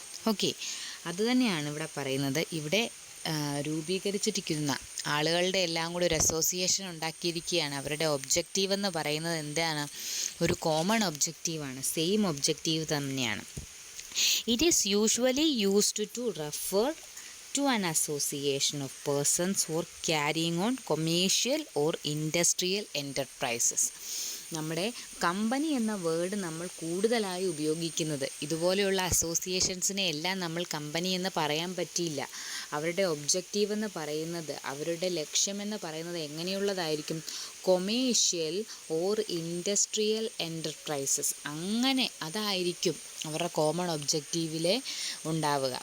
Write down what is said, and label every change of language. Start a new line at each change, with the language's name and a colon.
Malayalam: Okay, അതുതന്നെയാണ് ഇവിടെ പറയുന്നത്. ഇവിടെ രൂപീകരിച്ചിരിക്കുന്ന ആളുകളുടെ എല്ലാം കൂടി ഒരു അസോസിയേഷൻ ഉണ്ടാക്കിയിരിക്കുകയാണ്. അവരുടെ ഒബ്ജക്റ്റീവ് എന്ന് പറയുന്നത് എന്താണ്? ഒരു കോമൺ ഒബ്ജക്റ്റീവാണ്, സെയിം ഒബ്ജക്റ്റീവ് തന്നെയാണ്.
English: It is usually used to refer to an association of persons who are carrying on commercial or industrial enterprises.
Malayalam: നമ്മുടെ കമ്പനി എന്ന വേർഡ് നമ്മൾ കൂടുതലായി ഉപയോഗിക്കുന്നത് ഇതുപോലെയുള്ള അസോസിയേഷൻസിനെ എല്ലാം നമ്മൾ കമ്പനി എന്ന് പറയാൻ പറ്റില്ല. അവരുടെ ഒബ്ജക്റ്റീവ് എന്ന് പറയുന്നത്, അവരുടെ ലക്ഷ്യമെന്ന് പറയുന്നത് എങ്ങനെയുള്ളതായിരിക്കും?
English: commercial or industrial enterprises,
Malayalam: അങ്ങനെ അതായിരിക്കും അവരുടെ കോമൺ ഒബ്ജക്റ്റീവിൽ ഉണ്ടാവുക.